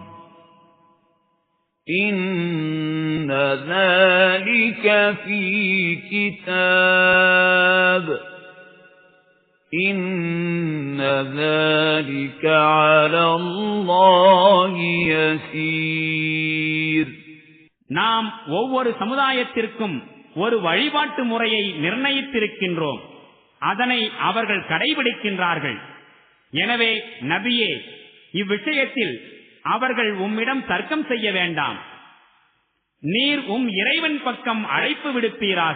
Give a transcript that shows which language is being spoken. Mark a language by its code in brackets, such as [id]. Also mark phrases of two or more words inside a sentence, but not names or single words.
[ar] إِنَّ ذَلِكَ فِي كِتَابٍ إِنَّ ذَلِكَ عَلَى اللَّهِ يَسِيرٌ [ta] நாம் ஒவ்வொரு சமுதாயத்திற்கும் ஒரு வழிபாட்டு முறையை நிர்ணயித்திருக்கின்றோம். அதனை அவர்கள் கடைபிடிக்கின்றார்கள். எனவே நபியே, இவ்விஷயத்தில் அவர்கள் உம்மிடம் தர்க்கம் செய்ய வேண்டாம். நீர் இறைவன் பக்கம் அழைப்பு விடுப்பீராக.